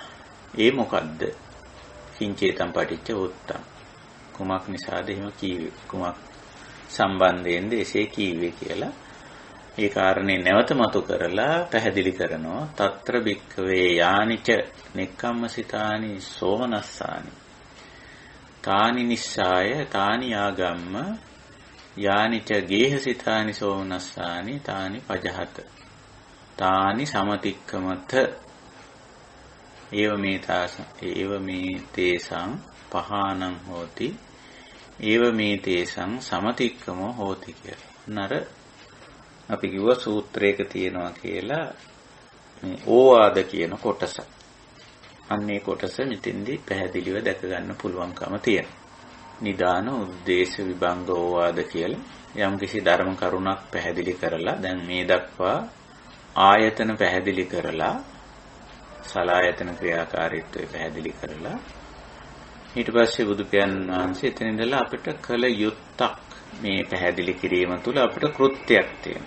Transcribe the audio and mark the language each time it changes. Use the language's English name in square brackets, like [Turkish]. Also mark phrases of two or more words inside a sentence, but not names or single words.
[Sinhala] ඒ මොකද්ද? [Pali] කිංචේතං පටිච්ච උත්තං. [Sinhala] කුමක් නිසාද එහෙම කීවේ? කුමක් සම්බන්ධයෙන්ද එසේ කීවේ කියලා ඒ කාරණේ නැවත මතු කරලා පැහැදිලි කරනවා. [Pali] తත්‍ර භික්ඛවේ යානිච නෙක්ඛම්මසිතානි සෝමනස්සානි තානි නිස්සාය තානි ආගම්ම යානිච ගේහසිතානි සෝමනස්සානි තානි පජහත තානි සමතික්කමත ඒව මේ තේසං පහානං හෝති ඒව මේ තේසං සමතික්කමෝ හෝති කියලා. [Sinhala] නර අපි කිව්ව සූත්‍රයක තියෙනවා කියලා මේ ඕවාද කියන කොටස. අන්නේ කොටස මෙතෙන්දී පැහැදිලිව දැක ගන්න පුළුවන්කම තියෙනවා. නිදාන උද්දේශ විභංග ඕවාද කියලා යම්කිසි ධර්ම කරුණක් පැහැදිලි කරලා දැන් මේ දක්වා ආයතන පැහැදිලි කරලා සලායතන ක්‍රියාකාරීත්වය පැහැදිලි කරලා ඊට පස්සේ බුදු පියාණන් වහන්සේ එතන ඉඳලා අපිට කළ යුත්තක් මේ පැහැදිලි කිරීම තුළ අපිට කෘත්‍යයක් තියෙනවා.